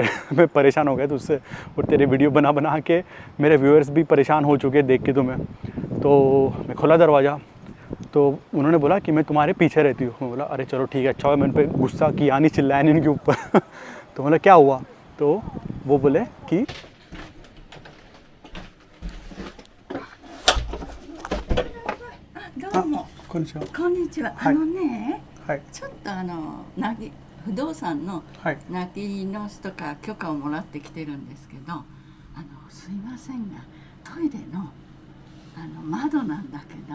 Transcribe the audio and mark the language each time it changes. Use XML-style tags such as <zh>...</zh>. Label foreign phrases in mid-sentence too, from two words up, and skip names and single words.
<hi>मैं परेशान हो गया तुझसे, और तेरे वीडियो बना के मेरे व्यूअर्स भी परेशान हो चुके हैं देख के तुम्हें। तो मैं खोला दरवाज़ा, तो उन्होंने बोला कि मैं तुम्हारे पीछे रहती हूँ। मैं बोला अरे चलो ठीक है, अच्छा हुआ मैंने पे गुस्सा किया नहीं, चिल्लाया नहीं इनके ऊपर। तो बोला क्या हुआ? तो वो बोले कि</hi> <ja>こんにちは。はいはい、ちょっと不動産のはい、泣きの人から許可をもらってきてるんですけど、すいませんがトイレの窓なんだけど、</ja>